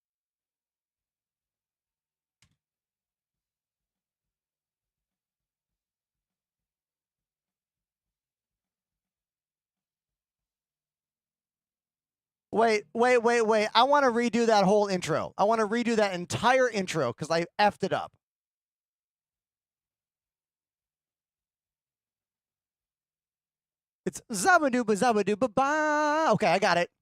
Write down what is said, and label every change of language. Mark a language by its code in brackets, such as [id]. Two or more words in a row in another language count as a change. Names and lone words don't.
[en] Wait. I want to redo that whole intro. I want to redo that entire intro because I effed it up. It's zabadooba zabadooba ba. Okay, I got it.